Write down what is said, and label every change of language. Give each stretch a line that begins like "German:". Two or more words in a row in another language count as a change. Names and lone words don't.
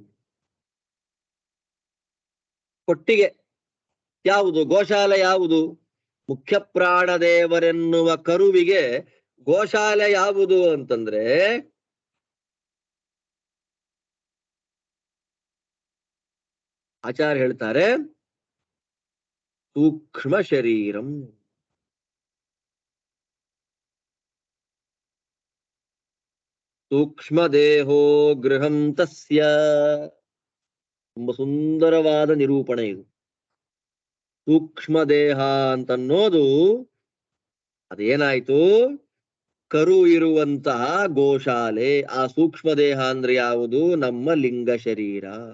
Kannada: ಕೊಟ್ಟಿಗೆ ಯಾವುದು? ಗೋಶಾಲೆ ಯಾವುದು? ಮುಖ್ಯ ಪ್ರಾಣದೇವರೆನ್ನುವ ಕರುವಿಗೆ ಗೋಶಾಲೆ ಯಾವುದು ಅಂತಂದ್ರೆ ಆಚಾರ್ಯ ಹೇಳ್ತಾರೆ,
Sanskrit: ಸೂಕ್ಷ್ಮ ಶರೀರಂ. ಸೂಕ್ಷ್ಮ ದೇಹೋ ಗೃಹಂ ತಸ್ಯ.
Kannada: ತುಂಬಾ ಸುಂದರವಾದ ನಿರೂಪಣೆ ಇದು. ಸೂಕ್ಷ್ಮ ದೇಹ ಅಂತನ್ನೋದು ಅದೇನಾಯ್ತು? ಕರು ಇರುವಂತಹ ಗೋಶಾಲೆ. ಆ ಸೂಕ್ಷ್ಮ ದೇಹ ಅಂದ್ರೆ ಯಾವುದು? ನಮ್ಮ ಲಿಂಗ ಶರೀರ.